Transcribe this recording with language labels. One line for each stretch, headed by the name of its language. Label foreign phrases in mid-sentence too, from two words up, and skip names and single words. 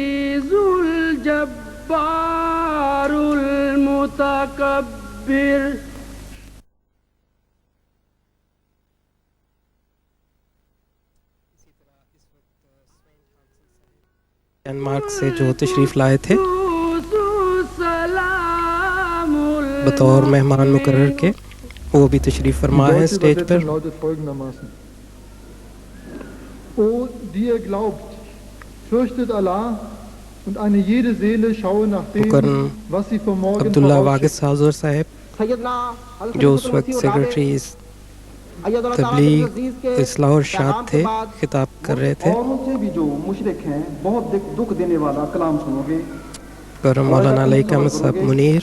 Urdu: ڈنمارک سے جو تشریف لائے تھے بطور مہمان مقرر کے، وہ بھی تشریف فرما ہے اسٹیج پر۔
German: O, die ihr glaubt, fürchtet Allah und eine jede Seele schaue nach dem, was sie vom Morgen
Urdu: عبداللہ واگس حاضر صاحب جو اس وقت سیکرٹری تبلیغ اصلاح و ارشاد تھے، خطاب کر رہے تھے۔ اور ان سے بھی جو مشرک ہیں بہت دکھ دینے والا کلام سنو گے۔ کرم مولانا علیہ احمد صاحب منیر